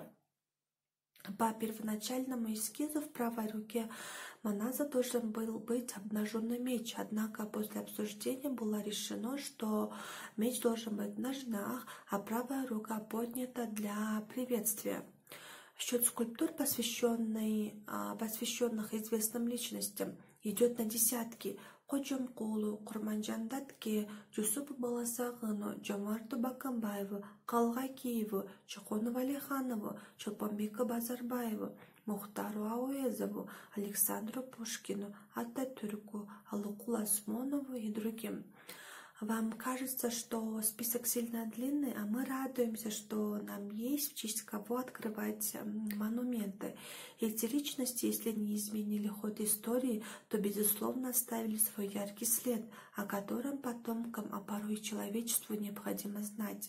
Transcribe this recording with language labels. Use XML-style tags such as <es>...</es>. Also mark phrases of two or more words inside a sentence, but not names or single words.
<ru>По первоначальному эскизу в правой руке Манаса должен был быть обнаженный меч, однако после обсуждения было решено, что меч должен быть в ножнах, а правая рука поднята для приветствия. Счет скульптур, посвященных известным личностям, идет на десятки. Ходжомкулу, Курманжандатке, Жусупу Баласагыну, Жомарту Бакамбаеву, Калгакиеву, Чухонову Алиханову, Чолпонбеку Базарбаеву, Мухтару Ауэзову, Александру Пушкину, Ататюрку, Алуку Осмонову и другим. Вам кажется, что список сильно длинный, а мы радуемся, что нам есть в честь кого открывать монументы. Эти личности, если не изменили ход истории, то, безусловно, оставили свой яркий след, о котором потомкам, а порой и человечеству необходимо знать.</ru>